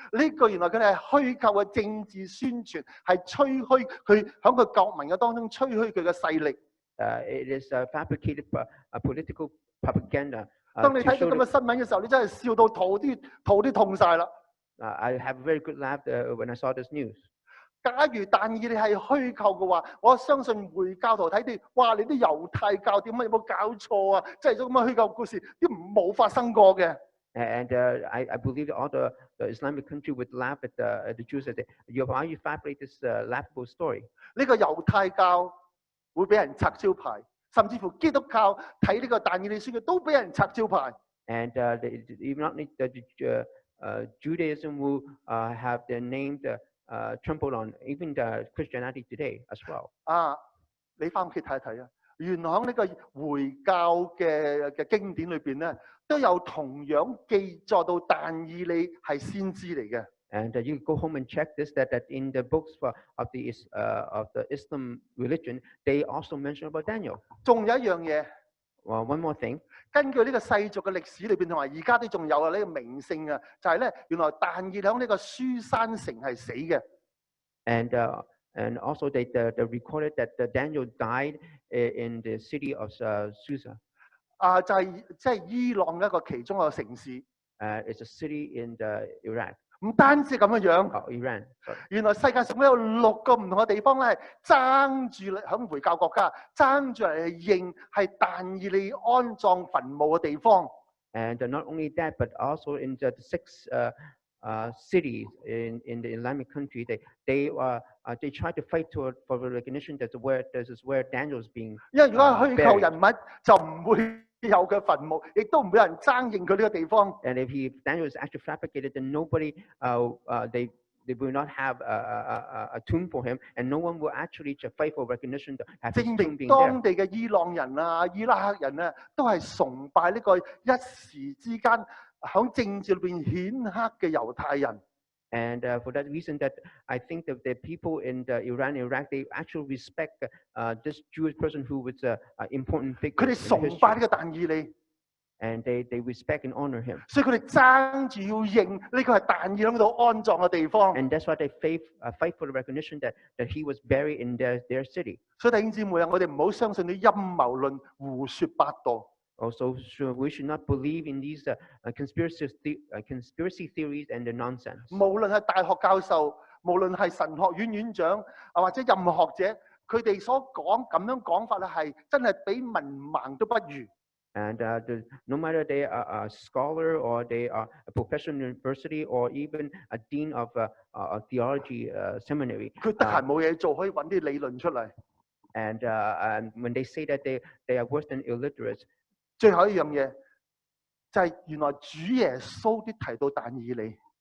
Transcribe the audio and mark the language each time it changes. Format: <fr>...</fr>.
<yue>呢個原來佢哋係虛構嘅政治宣傳，係吹噓佢喺佢國民嘅當中吹噓佢嘅勢力。</yue> <en>It is fabricated political propaganda.</en> <yue>當你睇到咁嘅新聞嘅時候，你真係笑到肚啲痛晒啦。</yue> <en>I have a very good laugh when I saw this news.</en> <yue>假如但以理係虛構嘅話，我相信回教徒睇到，哇！你啲猶太教點解有冇搞錯啊？即係咁嘅虛構故事，啲冇發生過嘅。</yue> <en>And I believe that all the Islamic country would laugh at the Jews that why you fabricate this laughable story.</en> <yue>呢個猶太教會俾人拆招牌，甚至乎基督教睇呢個但以理書嘅都俾人拆招牌。</yue> <en>And even not the Judaism will have their name trampled on, even the Christianity today as well.</en> <yue>你翻屋企睇一睇啊！原來喺呢個回教嘅經典裏邊咧，都有同樣記載到但以理係先知嚟嘅。</yue> <en>And you go home and check this that in the books of the Islam religion, they also mention about Daniel.</en> <yue>仲有一樣嘢。</yue> <en>Well, one more thing.</en> <yue>根據呢個世俗嘅歷史裏邊，同埋而家都仲有啊呢個名勝啊，就係咧原來但以理喺呢個書珊城係死嘅。</yue> <en>And also they recorded that Daniel died in the city of Susa.</en> <yue>就係即係伊朗一個其中一個城市。</yue> <en>It's a city in the Iraq.</en> <yue>唔單止咁嘅樣。</yue> <en>Iran.</en> <yue>原來世界上有6個唔同嘅地方咧，爭住喺回教國家爭住嚟認係但以理安葬墳墓嘅地方。</yue> <en>And not only that, but also in the 6 cities in the Islamic country, they try to fight for the recognition that this is where Daniel is being.</en> <yue>因為如果係虛構人物，就唔會有嘅墳墓，亦都唔會有人爭認佢呢個地方。</yue> <en>And if Daniel is actually fabricated, then nobody they will not have a tomb for him, and no one will actually fight for recognition to have his tomb being there.</en> <yue>證明當地嘅伊朗人啊、伊拉克人啊，都係崇拜呢個一時之間喺政治裏邊顯赫嘅猶太人。</yue> <en>And for that reason, that I think that the people in Iran and Iraq, they actually respect this Jewish person who was an important figure.</en> <yue>佢哋崇拜呢個但以理。</yue> <en>And they respect and honor him.</en> <yue>所以佢哋爭住要認呢個係但以理喺度安葬嘅地方。</yue> <en>And that's why they fight for the recognition that he was buried in their city.</en> <yue>所以弟兄姊妹啊，我哋唔好相信啲陰謀論、胡說八道。</yue> <en>Also, we should not believe in these conspiracy theories and the nonsense.</en> <yue>無論係大學教授，無論係神學院院長或者任何學者，佢哋所講咁樣講法咧，係真係比文盲都不如。</yue> <en>And no matter they are a scholar or they are a professor in university or even a dean of a theology seminary,</en> <yue>佢得閒冇嘢做，可以揾啲理論出嚟。</yue> <en>And when they say that they are worse than illiterates.</en> <yue>最後一樣嘢就係原來主耶穌都提到但以理。</yue>